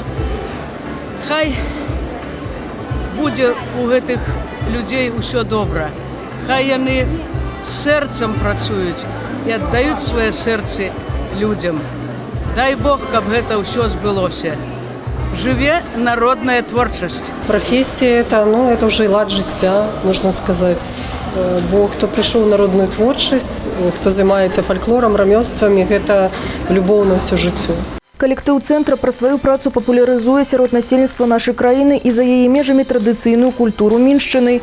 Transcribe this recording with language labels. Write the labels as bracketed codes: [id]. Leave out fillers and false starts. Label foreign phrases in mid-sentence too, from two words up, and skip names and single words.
[be] Хай будзе у гэтых людзей усё добра. Хай яны сэрцам працуюць і аддаюць свае сэрцы людзям. Дай Бог, каб гэта ўсё збылося. Живе народная творчасць. [ru] Профессия это уже и [be] лад жыцця, можна сказаць. Бо хто прыйшоў у народную творчасць, хто займаецца фальклорам, рамёствамі, гэта любоў на ўсё жыццё. Калектыў цэнтра пра сваю працу папулярызуе сярод насельніцтва нашай краіны і за яе межамі традыцыйную культуру Міншчыны.